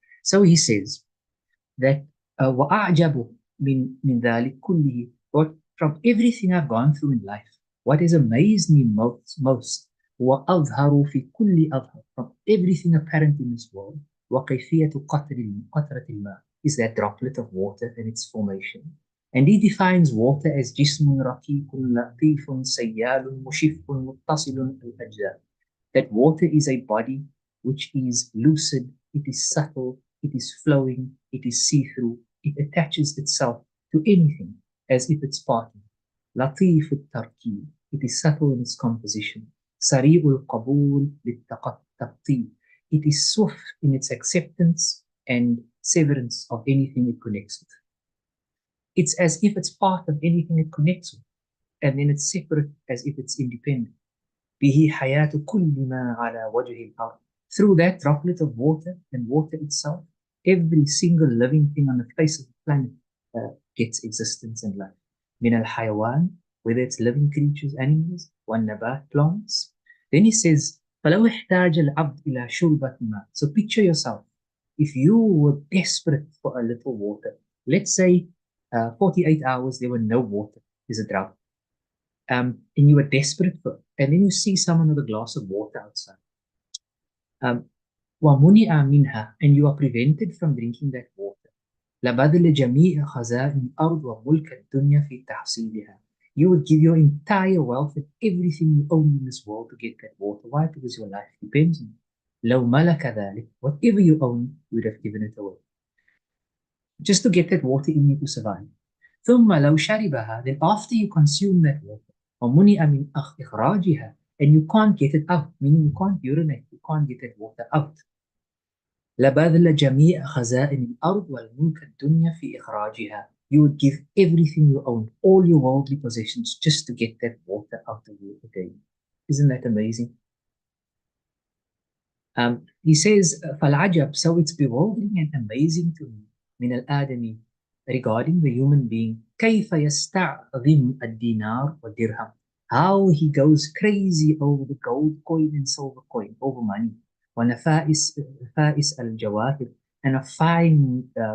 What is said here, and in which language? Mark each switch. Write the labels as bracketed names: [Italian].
[English] So he says that [Arabic] وَأَعْجَبُ مِنْ ذَلِكَ كُلِّهِ, [English] what from everything I've gone through in life, what has amazed me most [Arabic] وَأَظْهَرُ فِي كُلِّ أَظْهَرُ, [English] from everything apparent in this world, [Arabic] وَكَيْفِيَةُ قَطْرَةِ الْمَاءِ, [English] is that droplet of water and its formation. And he defines water as [Arabic] جسم رقيق لطيف سيال مشف متصل الأجزاء. [English] That water is a body which is lucid, it is subtle, it is flowing, it is see-through, it attaches itself to anything as if it's part of it. [Arabic] لطيف التركيب, [English] it is subtle in its composition. [Arabic] سريع القبول للتقطيب, [English] it is swift in its acceptance and severance of anything it connects with. It's as if it's part of anything it connects with, and then it's separate as if it's independent. [Arabic] به حياة كل ما على وجه الأرض. [English] Through that droplet of water and water itself, every single living thing on the face of the planet gets existence and life. [Arabic] من الحيوان, [English] whether it's living creatures, animals, [Arabic] والنبات, [English] plants. Then he says, [Arabic] فلو احتاج العبد إلى شربة ماء. [English] So picture yourself, if you were desperate for a little water, let's say 48 hours there were no water, there's a drought. And you are desperate for it. And then you see someone with a glass of water outside. [Arabic] وَمُنِعَ مِنْهَا, [English] and you are prevented from drinking that water. [Arabic] لَبَذْلَ جَمِيعَ خَزَائِنِ الْأَرْضِ وَمُلْكَ الدُّنْيَا فِي تَحْصِيلِهَا. [English] You would give your entire wealth and everything you own in this world to get that water. Why? Because your life depends on it. [Arabic] لَوْ مَلَكَ ذَلِكَ, [English] whatever you own, you would have given it away. Just to get that water in you to survive. [Arabic] ثم لو شربها, [English] then after you consume that water, [Arabic] ومنع من إخراجها, [English] and you can't get it out, meaning you can't urinate, you can't get that water out. [Arabic] لبذل جميع خزائن الأرض والملك الدنيا في إخراجها. [English] You would give everything you own, all your worldly possessions, just to get that water out of you again. Isn't that amazing? He says, [Arabic] فالعجب, [English] so it's bewildering and amazing to me, [Arabic] من الآدمي, [English] regarding the human being, [Arabic] كيف يستعظم الدينار والدرهم, [English] how he goes crazy over the gold coin and silver coin, over money, [Arabic] ونفائس الجواهر, [English] and a fine